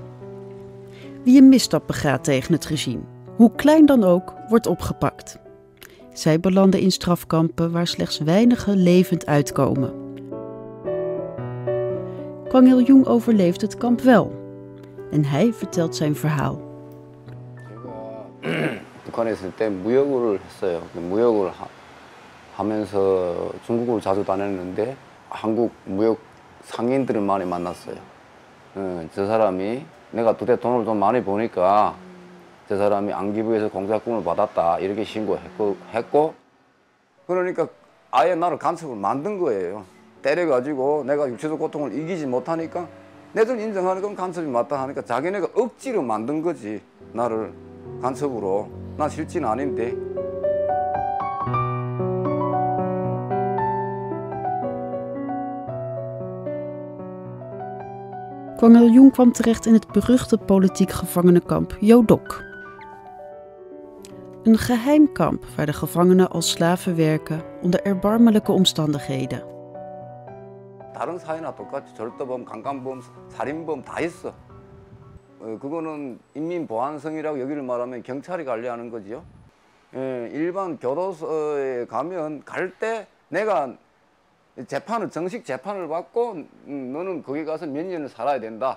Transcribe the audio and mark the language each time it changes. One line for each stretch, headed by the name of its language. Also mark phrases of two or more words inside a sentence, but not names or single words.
Dutch: Wie een misstap begaat tegen het regime, hoe klein dan ook, wordt opgepakt. Zij belanden in strafkampen waar slechts weinigen levend uitkomen. Kwang Il-jung overleeft het kamp wel. En hij vertelt zijn verhaal.
Korean: 북한에 있을 때 무역을 했어요. 무역을 하면서 중국을 자주 다녔는데 한국 무역 상인들을 많이 만났어요. 저 사람이 내가 그때 돈을 좀 많이 버니까 저 사람이 안기부에서 공작금을 받았다 이렇게 신고했고 그러니까 아예 나를 간첩을 만든 거예요. 때려가지고 내가 육체적 고통을 이기지 못하니까 내들 인정하는 건 간첩이 맞다 하니까 자기네가 억지로 만든 거지 나를 간첩으로. 난 실제는 아닌데.
Dutch: Kwang Il-jung kwam terecht in het beruchte politiek gevangenenkamp Yodok. Een geheim kamp waar de gevangenen als slaven werken onder erbarmelijke omstandigheden.
Korean: 다른 사회나 똑같이 절도범, 강간범, 살인범 다 있어. 그거는 인민보안성이라고 여기를 말하면 경찰이 관리하는 거지요. 일반 교도소에 가면 갈 때 내가 정식 재판을 받고 너는 거기 가서 몇 년을 살아야 된다.